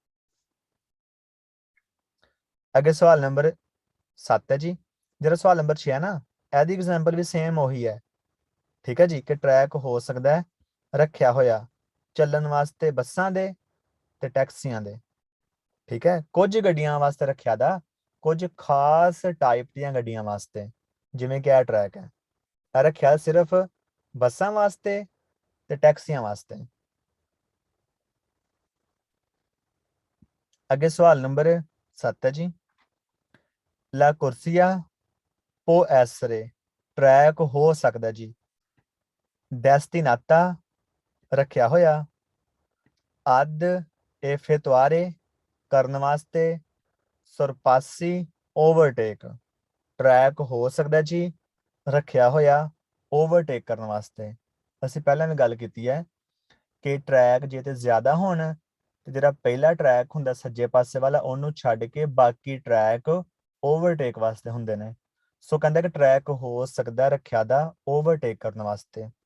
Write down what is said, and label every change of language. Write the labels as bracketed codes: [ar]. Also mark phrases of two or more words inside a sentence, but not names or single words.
[pa] ਅੱਗੇ ਸਵਾਲ ਨੰਬਰ 7 ਹੈ ਜੀ ਜਿਹੜਾ ਸਵਾਲ ਨੰਬਰ 6 ਹੈ ਨਾ ਇਹਦੀ ਐਗਜ਼ਾਮਪਲ ਵੀ ਸੇਮ ਉਹੀ ਹੈ ਠੀਕ ਹੈ ਜੀ ਕਿ ਟਰੈਕ ਹੋ ਸਕਦਾ ਹੈ ਰੱਖਿਆ ਹੋਇਆ ਚੱਲਣ ਵਾਸਤੇ ਬੱਸਾਂ ਦੇ ਤੇ ਟੈਕਸੀਆਂ ਦੇ ਠੀਕ ਹੈ ਕੁਝ ਗੱਡੀਆਂ ਵਾਸਤੇ ਰੱਖਿਆ ਦਾ ਕੁਝ ਖਾਸ ਟਾਈਪ ਦੀਆਂ ਗੱਡੀਆਂ ਵਾਸਤੇ ਜਿਵੇਂ ਕਿ ਇਹ ਟਰੈਕ ਹੈ ਇਹ ਰੱਖਿਆ ਸਿਰਫ ਬੱਸਾਂ ਵਾਸਤੇ ਤੇ ਟੈਕਸੀਆਂ ਵਾਸਤੇ ਅੱਗੇ ਸਵਾਲ ਨੰਬਰ 7 ਹੈ ਜੀ [it] la corsia può essere [pa] ਟਰੈਕ ਹੋ ਸਕਦਾ ਜੀ ਡੈਸਟੀਨਾਤਾ ਰੱਖਿਆ ਹੋਇਆ ad effettuare ਕਰਨ ਵਾਸਤੇ ਸਰਪਾਸੀ ਓਵਰਟੇਕ ਟਰੈਕ ਹੋ ਸਕਦਾ ਜੀ ਰੱਖਿਆ ਹੋਇਆ ਓਵਰਟੇਕ ਕਰਨ ਵਾਸਤੇ ਅਸੀਂ ਪਹਿਲਾਂ ਵੀ ਗੱਲ ਕੀਤੀ ਹੈ ਕਿ ਟਰੈਕ ਜੇ ਤੇ ਜ਼ਿਆਦਾ ਹੋਣ ਤੇ ਜਿਹੜਾ ਪਹਿਲਾ ਟਰੈਕ ਹੁੰਦਾ ਸੱਜੇ ਪਾਸੇ ਵਾਲਾ ਉਹਨੂੰ ਛੱਡ ਕੇ ਬਾਕੀ ਟਰੈਕ ਓਵਰਟੇਕ ਵਾਸਤੇ ਹੁੰਦੇ ਨੇ ਸੋ ਕਹਿੰਦਾ ਕਿ ਟਰੈਕ ਹੋ ਸਕਦਾ ਰੱਖਿਆ ਦਾ ਓਵਰਟੇਕ ਕਰਨ ਵਾਸਤੇ